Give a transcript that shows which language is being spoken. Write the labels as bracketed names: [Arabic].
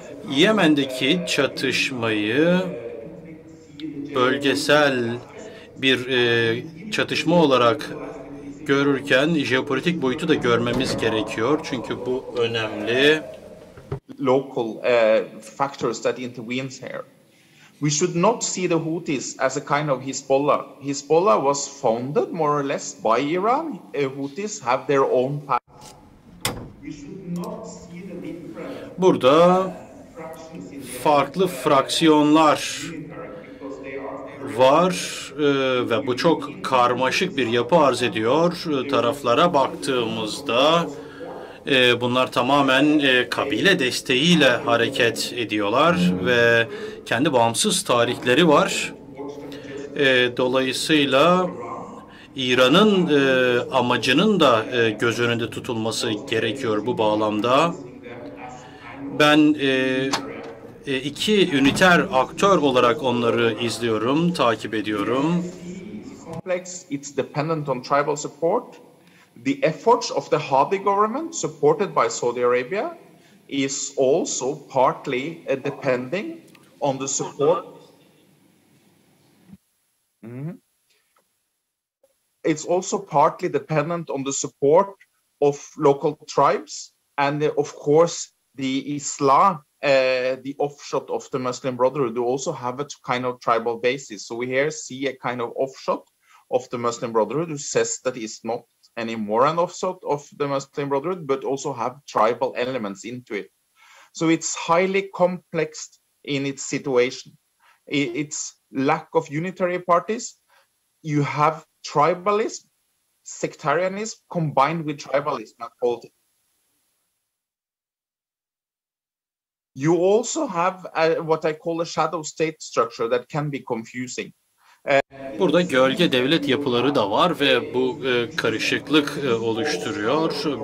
[Turkish] Yemen'deki çatışmayı bölgesel bir çatışma olarak görürken jeopolitik boyutu da görmemiz gerekiyor. Çünkü bu önemli. [English] Local factors that intervenes here. We should not see the Houthis as a kind of Hezbollah. Hezbollah was founded more or less by Iran. Houthis have their own path. We should not see the different [Turkish] Burada farklı fraksiyonlar var ve bu çok karmaşık bir yapı arz ediyor. Taraflara baktığımızda bunlar tamamen kabile desteğiyle hareket ediyorlar ve kendi bağımsız tarihleri var. Dolayısıyla İran'ın amacının da göz önünde tutulması gerekiyor bu bağlamda. Ben iki üniter aktör olarak onları izliyorum, takip ediyorum. [English] Complex, it's dependent on tribal support. The efforts of the Hadi government, supported by Saudi Arabia, is also partly depending on the support. It's also partly dependent on the support of local tribes and, of course, the Islam, the offshoot of the Muslim Brotherhood, who also have a kind of tribal basis. So we here see a kind of offshoot of the Muslim Brotherhood who says that it's not anymore an offshoot of the Muslim Brotherhood, but also have tribal elements into it. So it's highly complex in its situation. It's lack of unitary parties. You have tribalism, sectarianism combined with tribalism and politics. You also have what I call a shadow state structure that can be confusing. [Turkish] Burada gölge devlet yapıları da var ve bu karışıklık oluşturuyor.